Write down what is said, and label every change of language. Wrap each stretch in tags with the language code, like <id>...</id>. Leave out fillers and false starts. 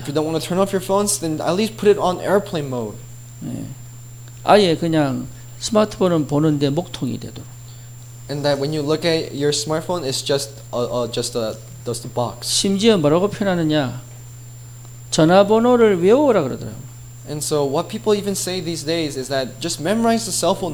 <en>If you don't want to turn off your phones, then at least put it on airplane mode.</en> <ko>예. 아예 그냥 스마트폰은 보는데 목통이 되도록.</ko> <en>And that when you look at your smartphone, it's just a box.</en> <ko>심지어 뭐라고 표현하느냐? 전화번호를 외우라 그러더라고요.</ko> <en>And so what people even say these days is that just memorize the cell phone</en>